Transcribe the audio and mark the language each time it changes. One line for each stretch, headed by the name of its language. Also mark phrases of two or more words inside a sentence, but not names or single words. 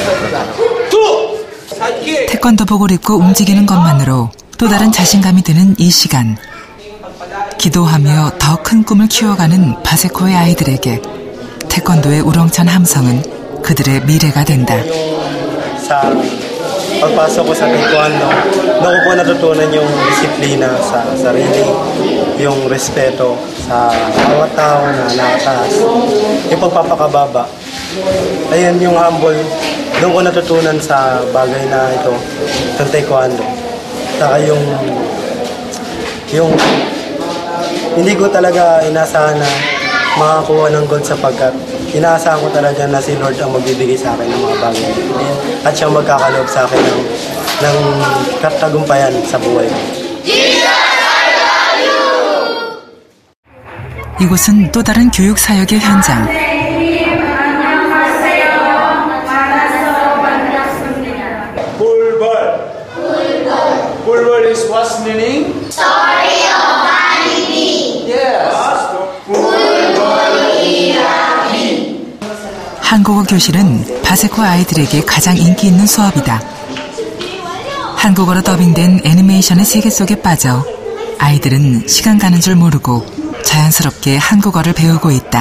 Korean: 태권도복을 입고 움직이는 것만으로 또 다른 자신감이 드는 이 시간. 기도하며 더 큰 꿈을 키워가는 바세코의 아이들에게 태권도의 우렁찬 함성은 그들의 미래가 된다.
Filipino: Pagpasok ko sa taekwondo, doon ko po natutunan yung disiplina sa sarili, yung respeto sa bawat tao na nakataas, yung pagpapakababa. Ayan yung humble, doon ko natutunan sa bagay na ito, sa taekwondo. Saka yung hindi ko talaga inasahan na makakuha ng gold sapagkat inaasahan ko talaga na si Lord ang magbibigay sa akin ng mga bagay at siyang magkakaloob sa akin ng katagumpayan sa buhay ko.
Korean: 이곳은 또 다른 교육 사역의 현장.
English: Bulbul is what's meaning? Story of Annie. Yes.
Korean: 한국어 교실은 바세코 아이들에게 가장 인기 있는 수업이다. 한국어로 더빙된 애니메이션의 세계 속에 빠져 아이들은 시간 가는 줄 모르고 자연스럽게 한국어를 배우고 있다.